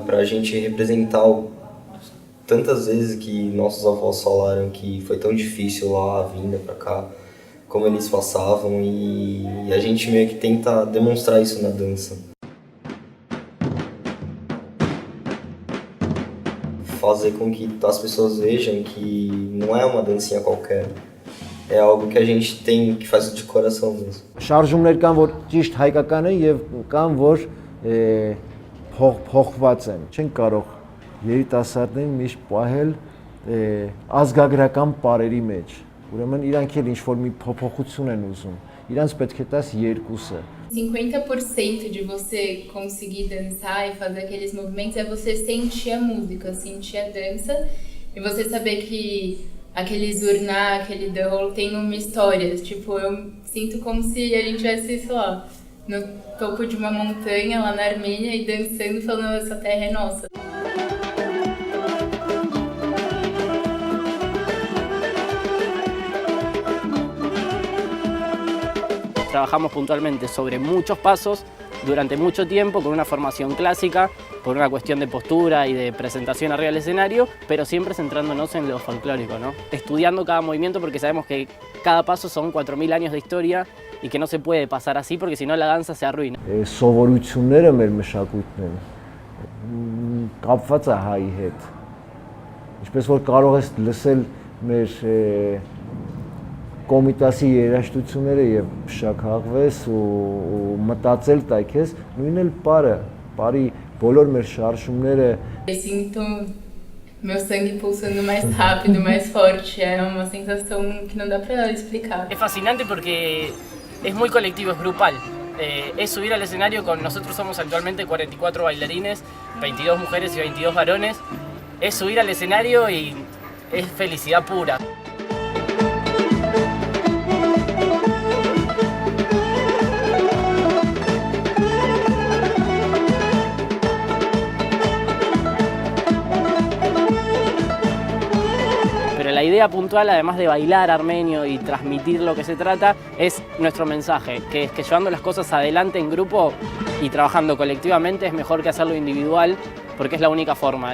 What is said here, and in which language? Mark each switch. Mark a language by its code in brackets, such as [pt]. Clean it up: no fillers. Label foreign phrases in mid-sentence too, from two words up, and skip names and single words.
[pt] Pra gente representar tantas vezes que nossos avós falaram que foi tão difícil lá a vinda pra cá, como eles passavam, e a gente meio que tenta demonstrar isso na dança. Fazer com que as pessoas vejam que não é uma dancinha qualquer, é algo que a gente tem, que faz de coração mesmo. [hy] Շարժումներ կան, որ ճիշտ հայկական են եւ կան, որ փոխված են։ Չեն կարող երիտասարդներին միշտ պահել ազգագրական պարերի մեջ։ Ուրեմն իրանք էլ ինչ-որ մի փոփոխություն են ուզում։ Իրանց պետք է տաս երկուսը։ [pt] 50% de você conseguir dançar e fazer aqueles movimentos é você sentir a música, sentir a dança e você saber que aquele zurna, aquele dahol tem uma história. Tipo, eu sinto como se a gente estivesse, sei lá, no topo de uma montanha lá na Armênia e dançando, falando essa terra é nossa. [es] Trabajamos puntualmente sobre muchos pasos durante mucho tiempo con una formación clásica, por una cuestión de postura y de presentación arriba del escenario, pero siempre centrándonos en lo folclórico, ¿no? Estudiando cada movimiento porque sabemos que cada paso son 4.000 años de historia y que no se puede pasar así porque si no la danza se arruina. [hy] Սովորությունները մեր մշակույթն են կապված է հայի հետ։ Ինչպես որ կարող ես լսել մեր կոմիտասի երաժշտությունները եւ շաքաղվես ու մտածել տայ քեզ, նույնն էլ բարի բոլոր մեր շարժումները։ [pt] Sinto meu sangue pulsando mais rápido, mais forte, é uma sensação que não dá para explicar. [es] Es fascinante porque es muy colectivo, es grupal. Es subir al escenario con nosotros somos actualmente 44 bailarines, 22 mujeres y 22 varones. Es subir al escenario y es felicidad pura. La idea puntual, además de bailar armenio y transmitir lo que se trata, es nuestro mensaje, que es que llevando las cosas adelante en grupo y trabajando colectivamente es mejor que hacerlo individual, porque es la única forma.